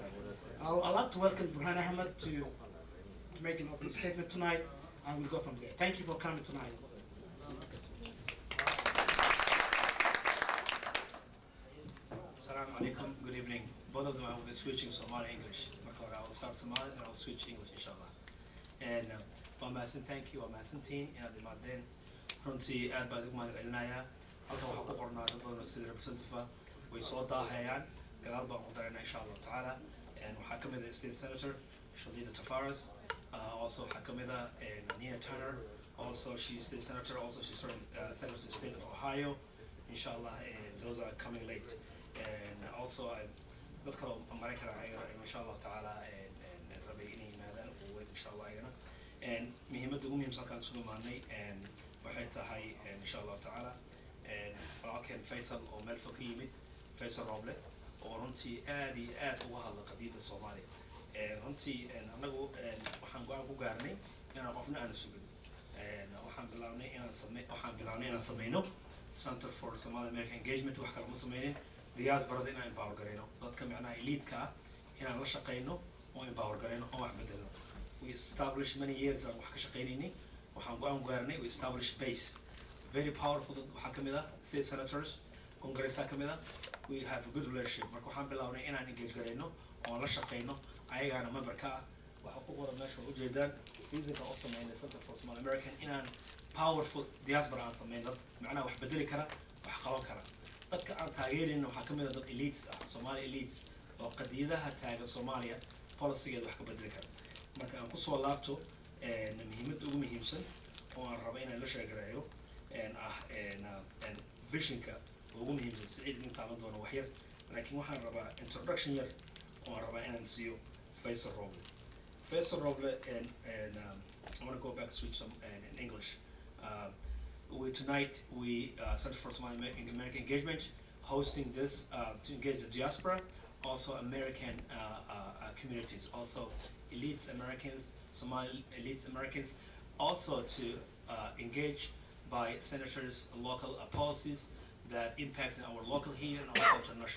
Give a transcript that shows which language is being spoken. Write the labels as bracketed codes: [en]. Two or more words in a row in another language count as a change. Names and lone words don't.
[en] I'd like to welcome Rohan Ahmed to make an opening statement tonight, and we'll go from there. Thank you for coming tonight. [ar] السلام عليكم, [en] good evening. Both of them I will be switching Somali English. I will start Somali and I'll switch English inshallah. [so] And waa mahadsan [en] thank you [so] waa mahadsantiin inaad imaadeen runtii aad baad ugu mahadcelinayaa halkan waxaa ku qornaa dad badan oo sida representative way soo daahayaan gadaal baan ku daraynaa [ar] إن شاء الله تعالى [so] waxaa ka mid ah state [en] senator Shadida Tafaras also [so] waxaa ka mid ah [en] Nina Turner also she's state senator also she's from senator of the state of Ohio inshallah and those are coming late and also [so] dad kale oo Maraykan ah [ar] إن شاء الله تعالى [so] rabay inay yimaadaan oo [ar] إن شاء الله [so] ayagana muhiimadda ugu muhiimsan kaan isugu imaanay waxay tahay [ar] إن شاء الله تعالى [so] walaalkeen Faisal oo meel fog ka yimid Faisal Roble oo runtii aad iyo aad uga hadla qadiyadda Soomaaliya runtii annagu waxaan go-aan ku gaarnay inaan qofna aanu sugin waxaan bilaabnay inaan sameyno Center for Somali American Engagement wax kale ma sameynin diasporada inaan empower garayno dadka macnaha elite-ka ah inaan la shaqeyno oo empower garayno oo wax bedelno. [en] We established many years of [so] wax ka shaqeynayni waxaan go-aan gaarnay [en] we established base very powerful [so] waxaa ka mid ah [en] state senators congress [so] ka mid ah [en] we have a good relationship [so] marka waxaan bilaabnay inaan engage garayno oo la shaqeyno ayagaana member ka ah waxa ku qoran meesha u jeedaan reasonka oo sameynay Center for Somali American inaan [en] powerful diaspora [so] aan sameyno macnaha wax bedeli kara wax qaban kara dadka aan taageerin waxaa ka mid ah dad elites ah Somali elites oo qadiyadaha taagan Soomaaliya policygeeda wax ka bedeli kara marka aan ku soo laabto muhiimadda ugu muhiimsan oo aan rabo inaan la sheegareeyo visionka ugu muhiimsan Saciid in taaban doono wax yar laakiin waxaan rabaa introduction yar oo aan rabaa inaan siiyo Faisal Roble. [en] Faisal Roble and I want to go back to switch some in English. Tonight we Center for Somali American Engagement hosting this to engage the diaspora, also American communities, also elites Americans, Somali elites Americans, also to engage by senators local policies that impact our local here and also international.